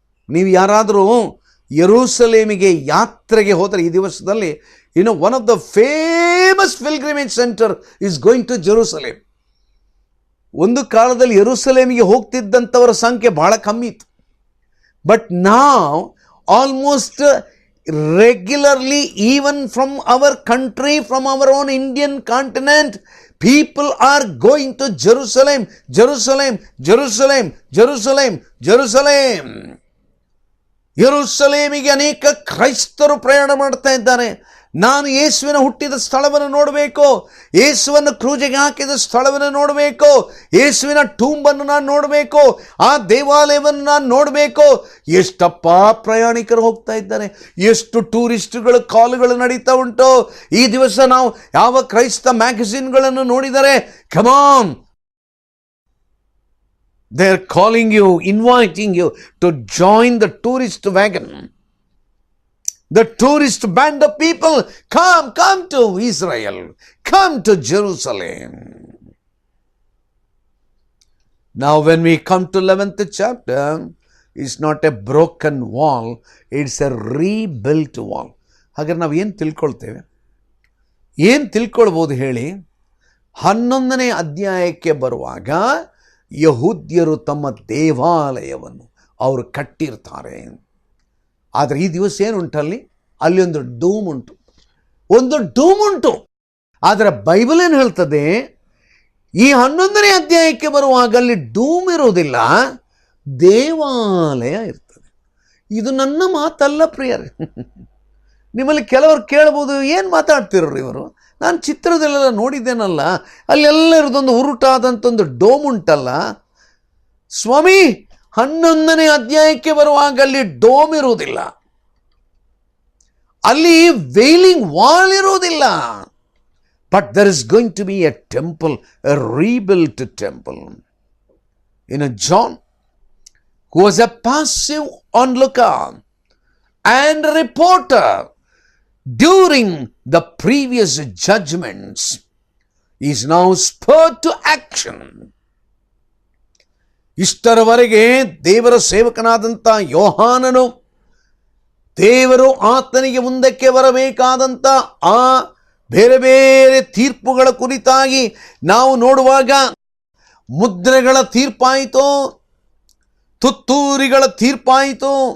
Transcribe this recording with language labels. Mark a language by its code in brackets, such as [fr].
[kn] ನೀವು ಯಾರಾದರೂ ಯೆರೂಸಲೇಮಿಗೆ ಯಾತ್ರೆಗೆ ಹೋದರೆ ಈ ದಿವಸದಲ್ಲಿ, [en] One of the famous pilgrimage centre is going to Jerusalem. [kn] ಒಂದು ಕಾಲದಲ್ಲಿ ಯೆರೂಸಲೇಮಿಗೆ ಹೋಗ್ತಿದ್ದಂಥವರ ಸಂಖ್ಯೆ ಬಹಳ ಕಮ್ಮಿ ಇತ್ತು. [en] But ನಾವ್ almost regularly, even from our country, from our own Indian continent, people are going to Jerusalem, Jerusalem, Jerusalem, Jerusalem, Jerusalem. [kn] ಯೆರೂಸಲೇಮಿಗೆ ಅನೇಕ ಕ್ರೈಸ್ತರು ಪ್ರಯಾಣ ಮಾಡ್ತಾ ಇದ್ದಾರೆ. ನಾನು ಯೇಸುವಿನ ಹುಟ್ಟಿದ ಸ್ಥಳವನ್ನು ನೋಡಬೇಕು, ಯೇಸುವನ್ನು ಕ್ರೂಜಿಗೆ ಹಾಕಿದ ಸ್ಥಳವನ್ನು ನೋಡಬೇಕು, ಯೇಸುವಿನ ಟೂಂಬನ್ನು ನಾನು ನೋಡಬೇಕು, ಆ ದೇವಾಲಯವನ್ನು ನಾನು ನೋಡಬೇಕು. ಎಷ್ಟಪ್ಪ ಪ್ರಯಾಣಿಕರು ಹೋಗ್ತಾ ಇದ್ದಾರೆ, ಎಷ್ಟು ಟೂರಿಸ್ಟ್ಗಳು ಕಾಲುಗಳು ನಡೀತಾ ಉಂಟು. ಈ ದಿವಸ ನಾವು ಯಾವ ಕ್ರೈಸ್ತ ಮ್ಯಾಗಝಿನ್ಗಳನ್ನು ನೋಡಿದರೆ, [en] Come on, they are calling you, inviting you to join the tourist wagon. The tourist band of people, come to Israel, come to Jerusalem. Now when we come to 11th chapter, it's not a broken wall, it's a rebuilt wall. [kn] ಹಾಗಾದ್ರೆ ನಾವು ಏನು ತಿಳ್ಕೊಳ್ತೇವೆ, ಏನು ತಿಳ್ಕೊಳ್ಬೋದು ಹೇಳಿ? 11ನೇ ಅಧ್ಯಾಯಕ್ಕೆ ಬರುವಾಗ ಯಹೂದ್ಯರು ತಮ್ಮ ದೇವಾಲಯವನ್ನು ಅವರು ಕಟ್ಟಿರ್ತಾರೆ. ಆದರೆ ಈ ದಿವಸ ಏನುಂಟಲ್ಲಿ, ಅಲ್ಲಿ ಒಂದು ಡೂಮ್ ಉಂಟು. ಆದರೆ ಬೈಬಲ್ ಏನು ಹೇಳ್ತದೆ, ಈ 11ನೇ ಅಧ್ಯಾಯಕ್ಕೆ ಬರುವಾಗ ಅಲ್ಲಿ ಡೂಮ್ ಇರುವುದಿಲ್ಲ, ದೇವಾಲಯ ಇರ್ತದೆ. ಇದು ನನ್ನ ಮಾತಲ್ಲ ಪ್ರಿಯರೇ. ನಿಮ್ಮಲ್ಲಿ ಕೆಲವರು ಕೇಳ್ಬೋದು, ಏನು ಮಾತಾಡ್ತಿರೋರು ಇವರು, ನಾನು ಚಿತ್ರದಲ್ಲೆಲ್ಲ ನೋಡಿದ್ದೇನಲ್ಲ, ಅಲ್ಲೆಲ್ಲ ಇರೋದೊಂದು ಉರುಟಾದಂಥೊಂದು ಡೋಮ್ ಉಂಟಲ್ಲ. ಸ್ವಾಮಿ, 11ನೇ ಅಧ್ಯಾಯಕ್ಕೆ ಬರುವಾಗ ಅಲ್ಲಿ ಡೋಮ್ ಇರುವುದಿಲ್ಲ, ಅಲ್ಲಿ ವೇಲಿಂಗ್ ವಾಲ್ ಇರುವುದಿಲ್ಲ. [en] But there is going to be a temple, a rebuilt temple. [kn] ಇನ್ನು [en] John, who was a passive onlooker and reporter during the previous judgments, is now spurred to action. [kn] ಇಷ್ಟರವರೆಗೆ ದೇವರ ಸೇವಕನಾದಂಥ ಯೋಹಾನನು ದೇವರು ಆತನಿಗೆ ಮುಂದಕ್ಕೆ ಬರಬೇಕಾದಂಥ ಆ ಬೇರೆ ಬೇರೆ ತೀರ್ಪುಗಳ ಕುರಿತಾಗಿ ನಾವು ನೋಡುವಾಗ, ಮುದ್ರೆಗಳ ತೀರ್ಪಾಯಿತು, ತುತ್ತೂರಿಗಳ ತೀರ್ಪಾಯಿತು.